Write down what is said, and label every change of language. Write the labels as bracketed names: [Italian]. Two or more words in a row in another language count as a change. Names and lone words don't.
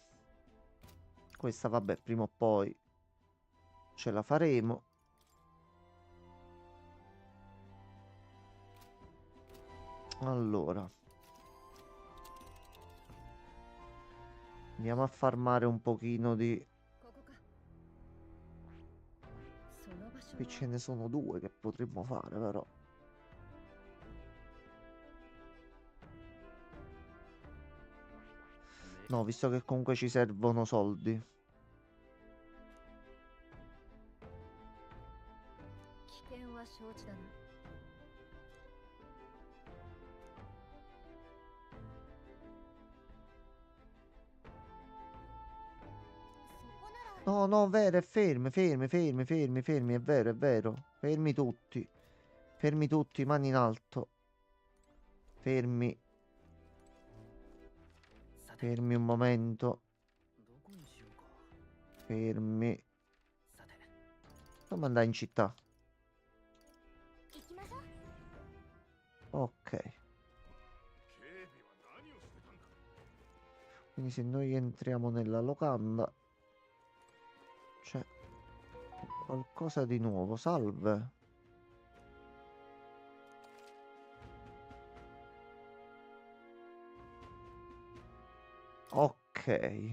[Italian] Questa, vabbè, prima o poi ce la faremo. Allora. Andiamo a farmare un pochino di... [Japanese] ここかその場所 [Italian] Qui ce ne sono due che potremmo fare, però. No, visto che comunque ci servono soldi. [Japanese] 危険は承知だな [Italian] No, no, vero, è fermi, fermi, fermi, fermi, fermi, è vero, è vero. Fermi tutti. Fermi tutti, mani in alto. Fermi. [Japanese] さて [Italian] Fermi un momento. [Japanese] どこにしようか [Italian] Fermi. [Japanese] さて [Italian] Come andare in città? [Japanese] 行きましょう。 [Italian] Ok. Quindi se noi entriamo nella locanda c'è qualcosa di nuovo. Salve. Ok.